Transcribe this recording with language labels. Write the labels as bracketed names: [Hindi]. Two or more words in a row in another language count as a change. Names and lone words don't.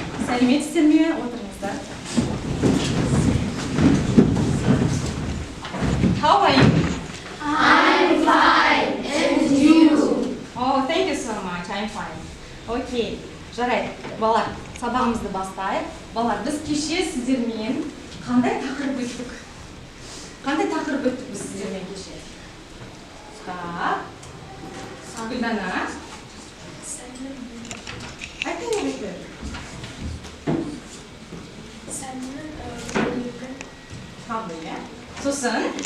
[Kazakh] Сәлеметсіздер ме? Отырыңыздар. [English] How are you? I'm fine. And you? Oh, thank you so much. I'm fine. Okay. [Kazakh] Жарайды, балар, сабағымызды бастайық. Балар, біз кеше сіздермен қандай тақырып өттік? Қандай тақырып өттік біз сіздермен кеше? Так. Гүлдана. Айтқан не айтты? Табы, иә? Сосын?